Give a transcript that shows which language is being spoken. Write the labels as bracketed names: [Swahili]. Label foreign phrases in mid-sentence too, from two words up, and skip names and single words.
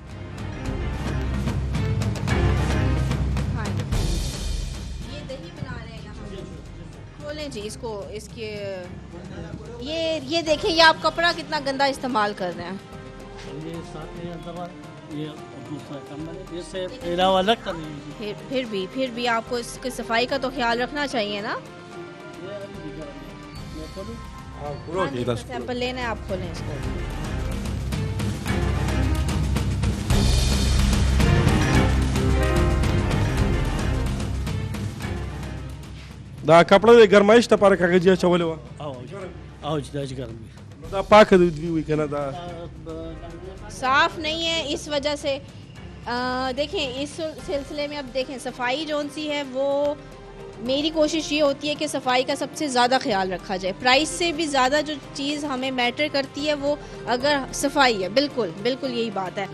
[Urdu] کھولیں جی اس کو، اس کے یہ دیکھیں، یہ آپ کپڑا کتنا گندا استعمال کر رہے ہیں. یہ ساتھ میں دوا، یہ دوسرا کمرہ، اس سے علاوہ الگ کر دیجیے. پھر بھی آپ کو اس کی صفائی کا تو خیال رکھنا چاہیے نا. سیمپل لینا ہے، آپ کھولیں اس کو. [Pashto] دا کپڑا د ګرمایش لپاره کاغذ اچولې و او چې دا ګرم دا پاک دی وی کنه دا [Urdu] صاف نہیں ہے اس وجہ سے. دیکھیں اس سلسلے میں اب دیکھیں صفائی جون سی ہے وہ میری کوشش یہ ہوتی ہے کہ صفائی کا سب سے زیادہ خیال رکھا جائے. پرائس سے بھی زیادہ جو چیز ہمیں میٹر کرتی ہے وہ اگر صفائی ہے، بالکل یہی بات ہے.